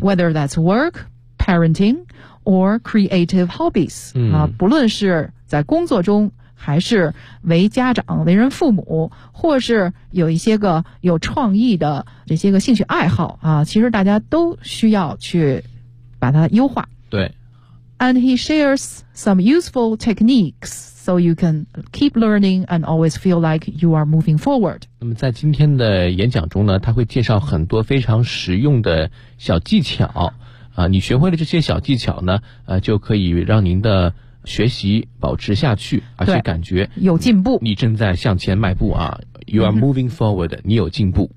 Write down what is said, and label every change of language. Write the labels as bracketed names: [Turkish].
[English] whether that's work, parenting, or creative hobbies、嗯、 [Chinese] 不论是在工作中还是为家长为人父母，或是有一些个有创意的这些个兴趣爱好啊，其实大家都需要去把它优化。对。 [English] And he shares some useful techniques. So you can keep learning and always feel like you are moving forward. [Chinese] 那么在今天的演讲中呢，他会介绍很多非常实用的小技巧。你学会了这些小技巧呢，就可以让您的学习保持下去，而且感觉有进步。你正在向前迈步啊。 [English] You are moving forward,、 [Chinese] mm-hmm. 你有进步。